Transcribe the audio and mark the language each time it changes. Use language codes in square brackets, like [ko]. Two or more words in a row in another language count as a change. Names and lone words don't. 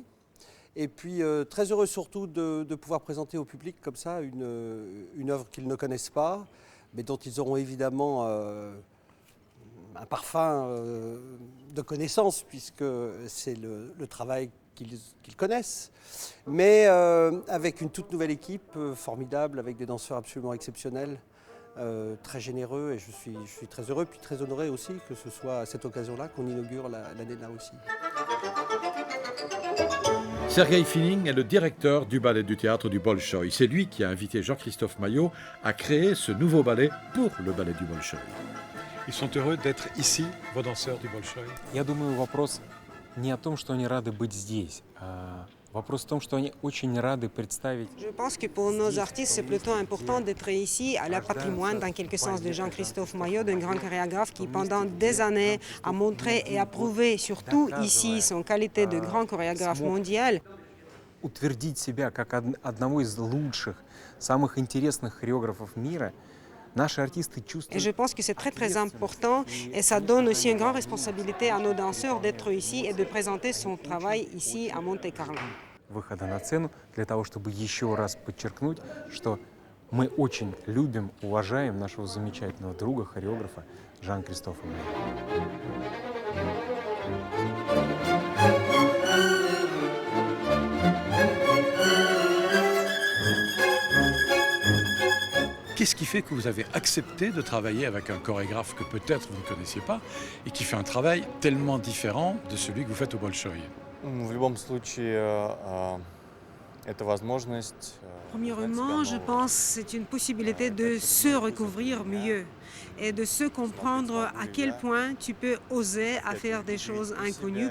[fr] Et puis très heureux surtout de pouvoir présenter au public comme ça une œuvre qu'ils ne connaissent pas, mais dont ils auront évidemment un parfum de connaissance, puisque c'est le travail qu'ils connaissent, mais avec une toute nouvelle équipe formidable, avec des danseurs absolument exceptionnels, très généreux, et je suis très heureux, puis très honoré aussi que ce soit à cette occasion-là qu'on inaugure l'année de la Russie. Sergei Fining est le directeur du ballet du théâtre du Bolchoï. C'est lui qui a invité Jean-Christophe Maillot à créer ce nouveau ballet pour le ballet du Bolchoï. Ils sont heureux d'être ici, vos danseurs du Bolchoï. [ru] Я думаю, вопрос не о том, что они рады быть здесь, вопрос в том, что они очень rады представить. [fr] Je pense que pour nos artistes, c'est plutôt important d'être ici à la patrimoine, dans quelque sens, de Jean-Christophe Maillot, d'un grand chorégraphe qui, pendant des années, a montré et a prouvé, surtout ici, son qualité de grand chorégraphe mondial. [ru] Утвердить себя как одного из лучших, самых интересных хореографов мира. [fr] Et je pense que c'est très très important et ça donne aussi une grande responsabilité à nos danseurs d'être ici et de présenter son travail ici à Monte-Carlo. [ru] Выхода на сцену для того, чтобы еще раз подчеркнуть, что мы очень любим, уважаем нашего замечательного друга, хореографа Жан-Кристофа Майо. [fr] Qu'est-ce qui fait que vous avez accepté de travailler avec un chorégraphe que peut-être vous ne connaissiez pas et qui fait un travail tellement différent de celui que vous faites au Bolchoï? [ru] В любом случае, это возможность. [fr] Premièrement, je pense que c'est une possibilité de se recouvrir mieux et de se comprendre à quel point tu peux oser à faire des choses inconnues.